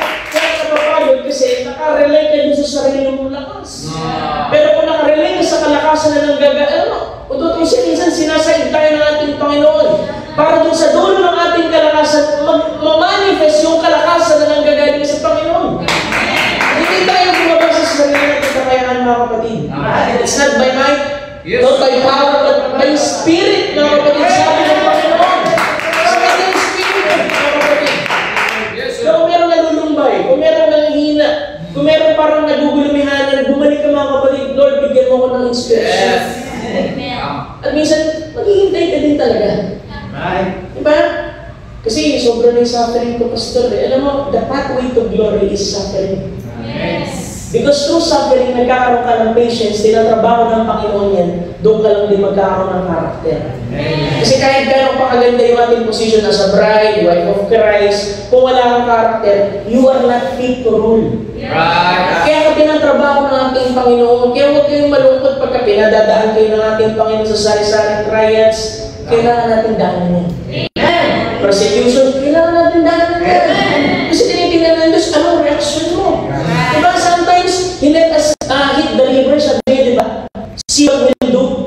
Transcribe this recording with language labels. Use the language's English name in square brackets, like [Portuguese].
[Filipino] Kaya napapagod kasi nakarelay ka din sa sarili mong lakas. Pero kung nakarelay ka sa kalakasan na ng ututin siya, minsan sinasaid tayo ng ating Panginoon. Para dun sa dulo ng ating kalakasan, ma-manifest yung kalakasan na nanggagaling sa Panginoon. Hindi tayo bumabasa sa sarili natin kakayaan mga kapatid. [English] It's not by might, not by power, but by Spirit [Filipino] mga kapatid. Sabi ng Panginoon. Sa ating Spirit mga kapatid. So kung meron nalulumbay, kung meron nanghihina, kung meron parang nagugulumihanan, bumalik ka mga kapatid, Lord, bigyan mo ko ng inspiration. At minsan, maghihintay ka din talaga. Diba? Kasi sobra na yung suffering ko, pastor. Alam mo, [English] the pathway to glory is suffering. Because through suffering, [Filipino] nagkakaroon ka ng patience, tinatrabaho ng Panginoon yan, doon ka lang din magkakaroon ng karakter. Kasi kahit gano'ng pakaganda yung ating position [English] as a bride, wife of Christ, [Filipino] kung wala kang karakter, [English] you are not fit to rule. [Filipino] Kaya ka tinatrabaho ng ating Panginoon, kaya huwag kayong malungkot pagka pinadadaan kayo ng ating Panginoon sa sari-saring trials. Kailangan natin daanan yan. Persecution, kailangan natin daanan yan. Kasi tinitingnan ng Diyos, anong reaction mo? Diba, [English] sometimes, he let us hit the river, [Filipino] sabi niya, diba? [English] See what we'll do.